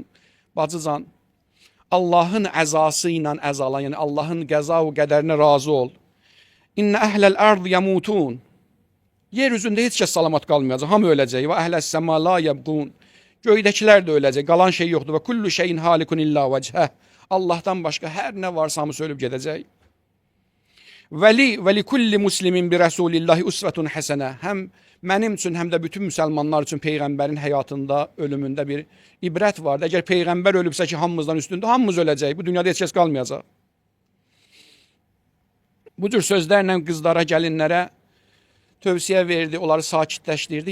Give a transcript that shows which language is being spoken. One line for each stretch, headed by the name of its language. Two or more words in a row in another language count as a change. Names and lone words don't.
Azerbaijani: Bacıcan, Allahın əzası ilə əzalan, yəni Allahın qəza və qədərinə razı ol.
Arabic: إن أهل الأرض يموتون.
Azerbaijani: Yer üzündə heç kəs salamat qalmayacaq, hamı öləcək.
Arabic: وأهل السماء لا يبقون.
Azerbaijani: Göydəkilər də öləcək, qalan şey yoxdur.
Arabic: وكل شيء هالك إلا وجهه.
Azerbaijani: Allahdan başqa hər nə varsa hamısı ölüb gedəcək.
Arabic: ولكل مسلم برسول الله أسوة حسنة.
Azerbaijani: Həm mənim üçün, həm də bütün müsəlmanlar üçün Peyğəmbərin həyatında, ölümündə bir ibrət vardı. Əgər Peyğəmbər ölübsə ki, hamımızdan üstündə, hamımız öləcək. Bu dünyada heç kəs qalmayacaq. Bu cür sözlərlə qızlara, gəlinlərə tövsiyə verdi, onları sakitləşdirdi.